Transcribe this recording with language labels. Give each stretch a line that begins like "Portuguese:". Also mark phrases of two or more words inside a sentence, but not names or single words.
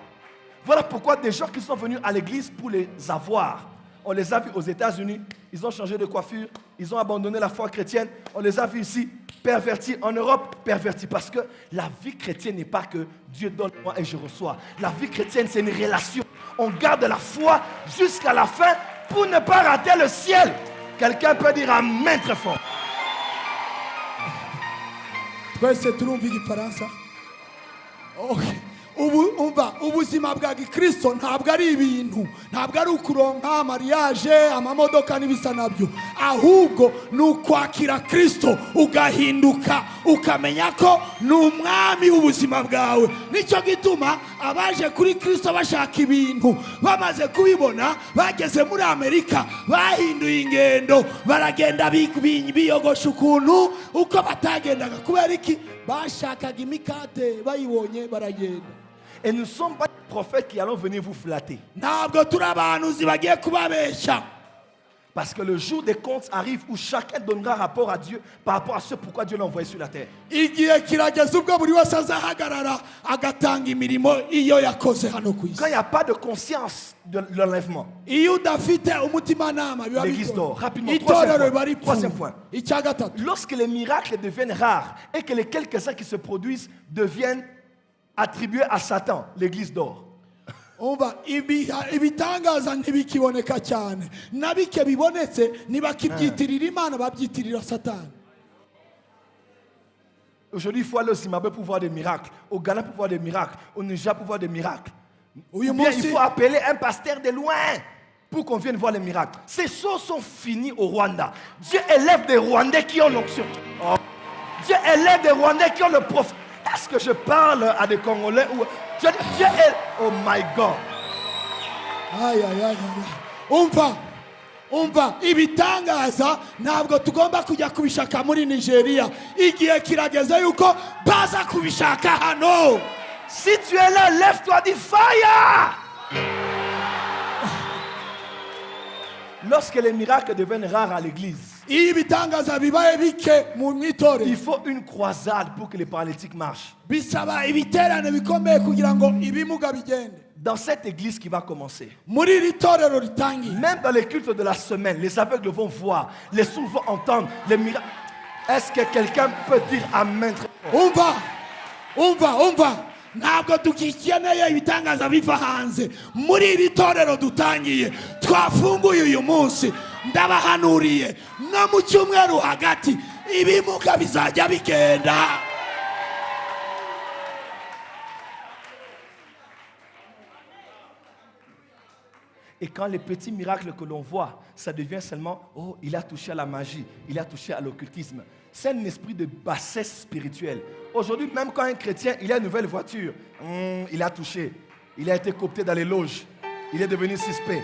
French: Voilà pourquoi des gens qui sont venus à l'église pour les avoir, on les a vus aux États-Unis, ils ont changé de coiffure, ils ont abandonné la foi chrétienne, on les a vus ici, pervertis, en Europe, pervertis. Parce que la vie chrétienne n'est pas que Dieu donne moi et je reçois. La vie chrétienne, c'est une relation. On garde la foi jusqu'à la fin pour ne pas rater le ciel. Quelqu'un peut dire Amen très fort.
Kinyarwanda: twese turumva igifaransa. Okay. Ubu umva ubuzima bwa gikristo ntabwo ari ibintu, ntabwo ari ukuronka mariage amamodoka n'ibisa nabyo, ahubwo ni ukwakira Kristo ugahinduka ukamenya ko ni umwami w'ubuzima bwawe. Nicyo gituma abaje kuri Kristo bashaka ibintu bamaze kubibona bageze muri Amerika bahinduye ingendo baragenda biyogosha ukuntu uko batagendaga. Kubera iki? Bashakaga imikate bayibonye baragenda.
French: Et nous ne sommes pas des prophètes qui allons venir vous flatter.
Kinyarwanda: Ntabwo turi abahanuzi bagiye kubabeshya.
French: Parce que le jour des comptes arrive où chacun donnera rapport à Dieu par rapport à ce pourquoi Dieu l'a envoyé sur la terre.
Kinyarwanda: Igihe kirageze ubwo buri wese azahagarara agatanga imirimo iyo yakoze hano ku isi.
French: Quand il n'y a pas de conscience de l'enlèvement,
Kinyarwanda: Iyo udafite umutimanama biba
French: l'église dort.
Kinyarwanda: bigoye.
French: Rapidement,
Kinyarwanda: Itorero biba
French: troisième point.
Kinyarwanda: ripfuye. Icya gatatu,
French: Lorsque les miracles deviennent rares et que les quelques-uns qui se produisent deviennent attribués à Satan, l'église dort.
Kinyarwanda: umva ibitangaza ntibikiboneka cyane, na bike bibonetse ntibakibyitirira Imana babyitirira Satani.
French: Aujourd'hui, il faut aller au Zimbabwe pour voir des miracles, au Ghana pour voir des miracles, au Niger pour voir des miracles.
Kinyarwanda: Uyu
French: Ou bien il
Kinyarwanda: munsi
French: faut appeler un pasteur de loin pour qu'on vienne voir les miracles. Ces choses sont finies au Rwanda. Dieu élève des Rwandais qui ont l'onction. Oh. Dieu élève des Rwandais qui ont le prophète. Est-ce que je parle à des Congolais ou Dieu est...
English: Oh my God. Ay, ay, ay, ay.
Kinyarwanda: Umva ibitangaza ntabwo tugomba kujya kubishaka muri Nigeria. Igihe kirageze yuko baza kubishaka hano.
French: Si tu es là, lève-toi, dis fire. Lorsque les miracles deviennent rares à l'église,
Kinyarwanda: iyo ibitangaza bibaye bike mu itorero
French: il faut une croisade pour que les paralytiques marchent.
Kinyarwanda: bisaba ibiterane bikomeye kugira ngo ibimuga bigende.
French: Dans cette église qui va commencer,
Kinyarwanda: Muri iri torero ritangiye,
French: même dans les cultes de la semaine, les aveugles vont voir, les sourds vont entendre, les miracles. Est-ce que quelqu'un peut dire Amen?
Kinyarwanda: umva ntabwo tugikeneye ibitangaza biva hanze. Muri iri torero dutangiye twafunguye uyu munsi, ndabahanuriye no mu cyumweru hagati ibimuga bizajya bigenda.
French: Et quand les petits miracles que l'on voit, ça devient seulement, oh, il a touché à la magie, il a touché à l'occultisme. C'est un esprit de bassesse spirituelle. Aujourd'hui, même quand un chrétien, il a une nouvelle voiture, il a touché, il a été coopté dans les loges, il est devenu suspect.